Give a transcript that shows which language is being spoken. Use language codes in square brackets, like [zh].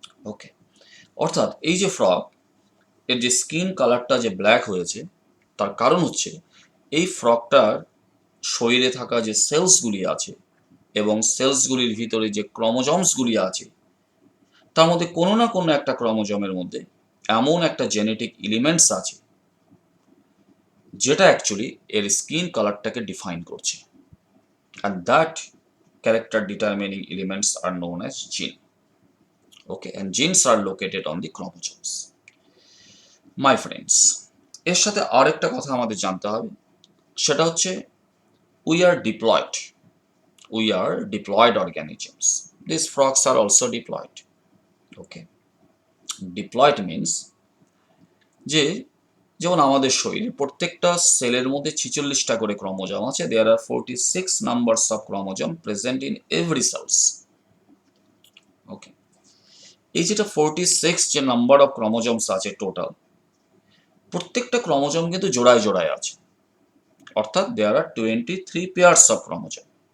[bn] ওকে, অর্থাৎ এই যে ফ্রগ এর যে স্কিন কালারটা যে ব্ল্যাক হয়েছে, তার কারণ হচ্ছে এই ফ্রগটার শরীরে থাকা যে সেলসগুলি আছে এবং সেলসগুলির ভিতরে যে ক্রোমোজোমসগুলি আছে, তার মধ্যে কোনো না কোনো একটা ক্রোমোজোমের মধ্যে এমন একটা জেনেটিক এলিমেন্টস আছে যেটা অ্যাকচুয়ালি এর স্কিন কালারটাকে ডিফাইন করছে, and that character determining elements are known as gene. [en] Okay, and genes are located on the chromosomes. [bn] My friends, এর সাথে আরেকটা কথা আমাদের জানতে হবে, সেটা হচ্ছে we are diploid. [en] We are diploid organisms. These frogs are also diploid. [bn] Okay, diploid means যে যেমন আমাদের শরীরে প্রত্যেকটা সেলের মধ্যে 46টা করে ক্রোমোজোম আছে। [en] There are 46 numbers of chromosome present in every cells. [bn] ওকে, এই যেটা 46 যে নাম্বার অফ ক্রোমোজোমস আছে টোটাল, প্রত্যেকটা ক্রোমোজোম কিন্তু জোড়ায় জোড়ায় আছে, অর্থাৎ দেয়ার আর 23 পেয়ার্স অফ ক্রোমোজোম।